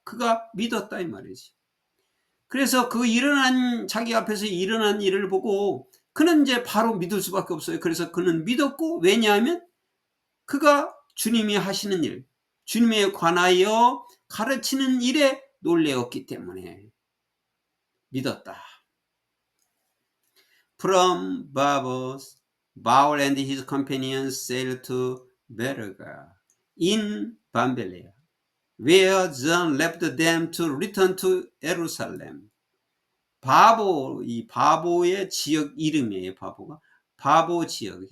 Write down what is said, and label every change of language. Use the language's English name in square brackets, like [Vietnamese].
[Korean] 그가 믿었다 이 말이지. 그래서 그 자기 앞에서 일어난 일을 보고 그는 이제 바로 믿을 수밖에 없어요. 그래서 그는 믿었고, 왜냐하면 그가 주님이 하시는 일, 주님에 관하여 가르치는 일에 놀래었기 때문에 믿었다. [English] From Babos, Baul and his companions sailed to Berga in Pamphylia, where John left them to return to Jerusalem. [Korean] 이 바보의 지역 이름이에요. 바보 지역.